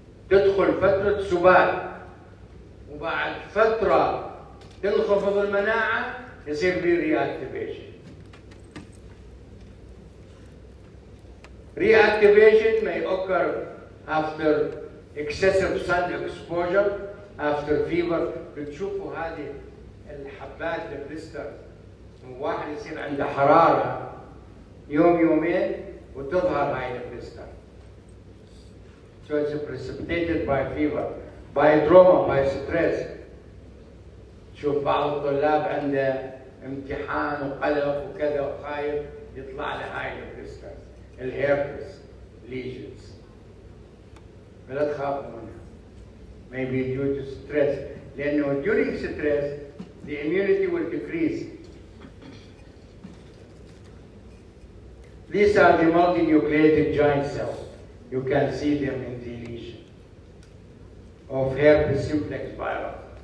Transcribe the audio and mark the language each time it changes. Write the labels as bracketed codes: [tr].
[ar] تدخل فترة سبات وبعد فترة تنخفض المناعة يصير في reactivation. [en] Reactivation may occur after excessive sun exposure, after fever. [ar] بتشوفوا هذه الحبات البلستر، واحد يصير عنده حرارة يوم يومين وتظهر هاي البلستر. [en] So it's precipitated by fever, by trauma, by stress. [ar] شوف بعض الطلاب عنده امتحان وقلق وكذا وخايف يطلع له هاي البلستر الهيربس lesions. فلا تخافوا منها. [en] Maybe due to stress. لأنه during stress the immunity will decrease. These are the multinucleated giant cells. You can see them in the lesion of herpes simplex virus.